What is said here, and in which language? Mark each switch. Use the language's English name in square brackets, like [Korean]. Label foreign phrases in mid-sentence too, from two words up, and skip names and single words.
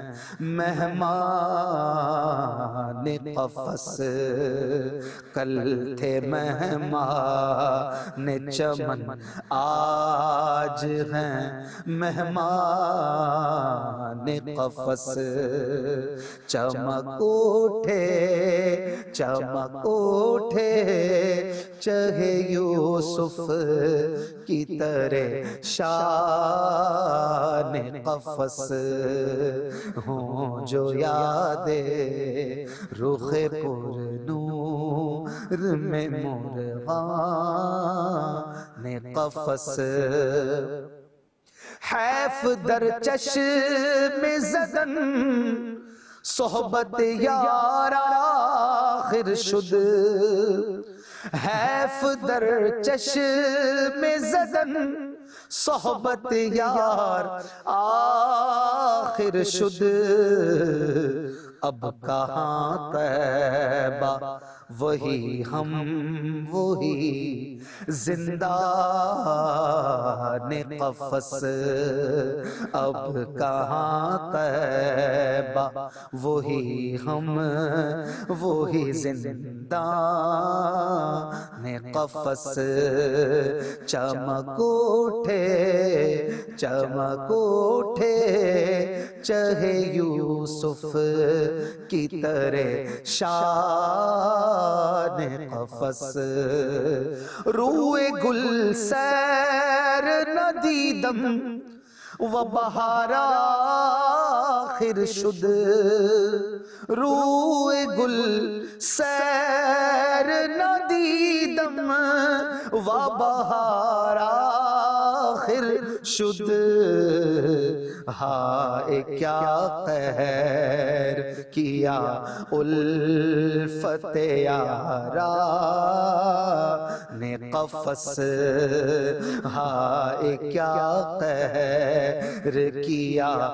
[Urdu] مہمان قفس، کل تھے مہمان چمن آج ہیں مہمان قفس، چمک اٹھے چمک اٹھے چہے یوسف کی طرح شان قفس، ہوں جو یادیں رخ پر نور میں [Persian] مرغان قفس، حیف در چشم زدن صحبت یار آخر شد، حیف در چشم زدن صحبت یار آخر شد، [Urdu] اب کہاں طیبہ وہی ہم وہی زندان قفس، اب کہاں طیبہ وہی ہم وہی زندان قفس، چمک اٹھے چمک اٹھے چہے یوسف کی طرح [Persian] شان قفس، روئے گل سیر ندیدم و بہار آخر شد، روئے گل سیر ندیدم و بہار آخر شد، [Urdu] ہائے کیا قہر کیا الفت یارا نے قفس، ہائے کیا قہر کیا